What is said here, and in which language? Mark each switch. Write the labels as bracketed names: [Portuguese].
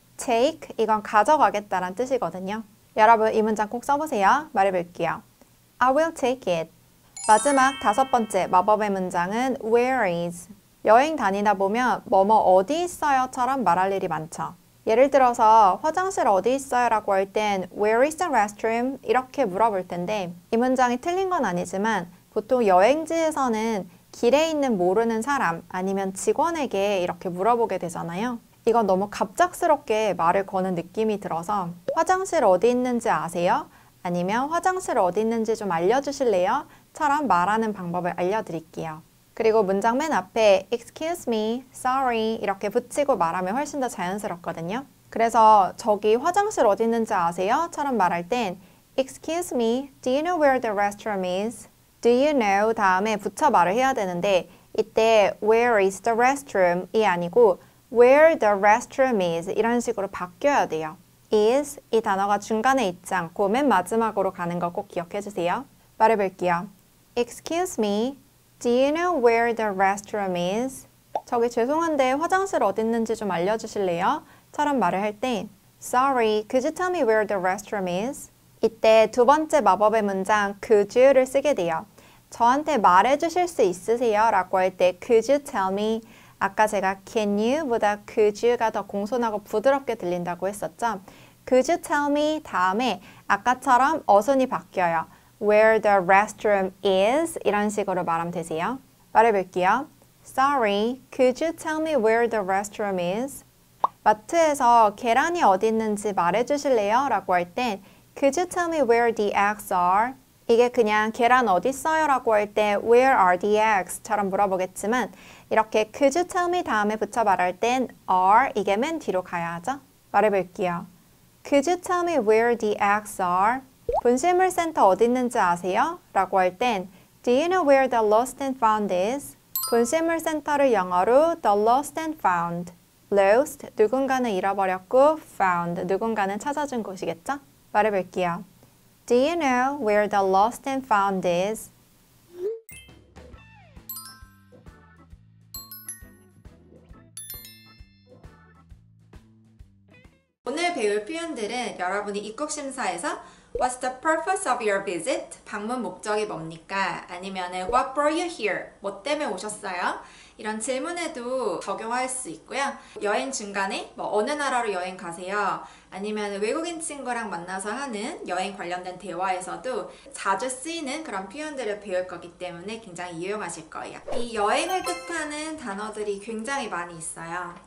[Korean] take, 이건 가져가겠다란 뜻이거든요. 여러분 이 문장 꼭 써보세요. 말해볼게요. [English] I will take it. [Korean] 마지막 다섯 번째 마법의 문장은 where is. 여행 다니다 보면 뭐뭐 어디 있어요처럼 말할 일이 많죠. 예를 들어서 화장실 어디 있어요? 라고 할 땐 [English] Where is the restroom? [Korean] 이렇게 물어볼 텐데 이 문장이 틀린 건 아니지만 보통 여행지에서는 길에 있는 모르는 사람 아니면 직원에게 이렇게 물어보게 되잖아요. 이건 너무 갑작스럽게 말을 거는 느낌이 들어서 화장실 어디 있는지 아세요? 아니면 화장실 어디 있는지 좀 알려주실래요? 처럼 말하는 방법을 알려드릴게요. 그리고 문장 맨 앞에 excuse me, sorry 이렇게 붙이고 말하면 훨씬 더 자연스럽거든요. 그래서 저기 화장실 어디 있는지 아세요? 처럼 말할 땐 [English] excuse me, do you know where the restroom is? [Korean] do you know 다음에 붙여 말을 해야 되는데 이때 [English] where is the restroom [Korean] 이 아니고 [English] where the restroom is [Korean] 이런 식으로 바뀌어야 돼요. is 이 단어가 중간에 있지 않고 맨 마지막으로 가는 거 꼭 기억해 주세요. 말해볼게요. [English] Excuse me, do you know where the restroom is? [Korean] 저기 죄송한데 화장실 어디 있는지 좀 알려주실래요? 처럼 말을 할 때 [English] Sorry, could you tell me where the restroom is? [Korean] 이때 두 번째 마법의 문장 could you를 쓰게 돼요. 저한테 말해주실 수 있으세요? 라고 할 때 [English] could you tell me? [Korean] 아까 제가 can you 보다 could you가 더 공손하고 부드럽게 들린다고 했었죠? [English] Could you tell me? [Korean] 다음에 아까처럼 어순이 바뀌어요. [English] Where the restroom is [Korean] 이런 식으로 말하면 되세요. 말해볼게요. [English] Sorry, could you tell me where the restroom is? [Korean] 마트에서 계란이 어디 있는지 말해주실래요? 라고 할 땐 [English] Could you tell me where the eggs are? [Korean] 이게 그냥 계란 어디 있어요? 라고 할 때 [English] Where are the eggs? [Korean] 처럼 물어보겠지만 이렇게 Could you tell me 다음에 붙여 말할 땐 are 이게 맨 뒤로 가야 하죠. 말해볼게요. [English] Could you tell me where the eggs are? [Korean] 분실물 센터 어디 있는지 아세요? 라고 할 땐 [English] Do you know where the lost and found is? [Korean] 분실물 센터를 영어로 the lost and found. Lost, 누군가는 잃어버렸고 found, 누군가는 찾아준 곳이겠죠? 말해볼게요. [English] Do you know where the lost and found is? [Korean] 오늘 배울 표현들은 여러분이 입국심사에서 [English] What's the purpose of your visit? [Korean] 방문 목적이 뭡니까? [English] 아니면 What brought you here? [Korean] 뭐 때문에 오셨어요? 이런 질문에도 적용할 수 있고요. 여행 중간에 뭐 어느 나라로 여행 가세요? 아니면 외국인 친구랑 만나서 하는 여행 관련된 대화에서도 자주 쓰이는 그런 표현들을 배울 거기 때문에 굉장히 유용하실 거예요. 이 여행을 뜻하는 단어들이 굉장히 많이 있어요.